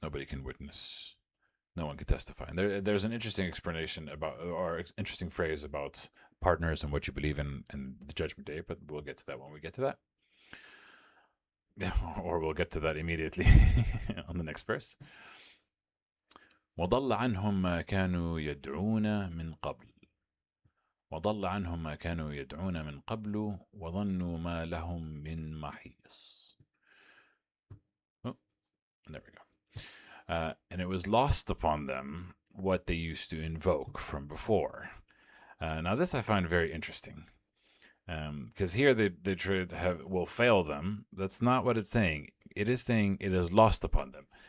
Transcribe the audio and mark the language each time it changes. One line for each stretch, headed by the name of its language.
English: Nobody can witness. No one can testify. And there's an interesting explanation about, or interesting phrase about partners and what you believe in the Judgment Day, but we'll get to that when we get to that. Yeah, or we'll get to that immediately on the next verse.
Arabic: وضل عنهم ما كانوا يدعون من قبل وضل عنهم ما كانوا يدعون من قبل وظنوا ما لهم من محيص.
English: Oh, there we go. And it was lost upon them what they used to invoke from before. Now this I find very interesting. Because here they try to will fail them. That's not what it's saying. It is saying it is lost upon them.